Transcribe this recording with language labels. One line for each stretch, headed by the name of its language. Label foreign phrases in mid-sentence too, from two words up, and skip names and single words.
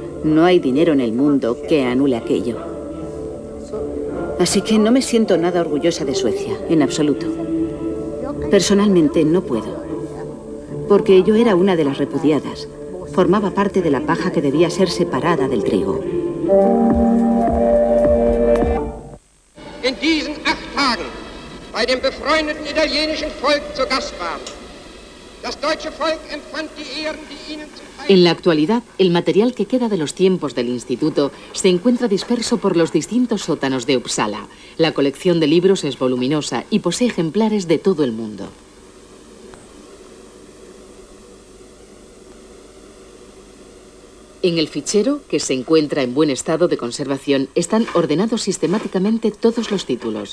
Spanish: No hay dinero en el mundo que anule aquello. Así que no me siento nada orgullosa de Suecia, en absoluto. Personalmente no puedo, porque yo era una de las repudiadas. Formaba parte de la paja que debía ser separada del trigo.
German: In diesen 8 Tagen bei dem befreundeten italienischen Volk zu Gast waren. Das deutsche Volk empfand die Ehren, die ihnen zum Teil...
Spanish: En la actualidad, el material que queda de los tiempos del instituto se encuentra disperso por los distintos sótanos de Uppsala. La colección de libros es voluminosa y posee ejemplares de todo el mundo. En el fichero, que se encuentra en buen estado de conservación, están ordenados sistemáticamente todos los títulos.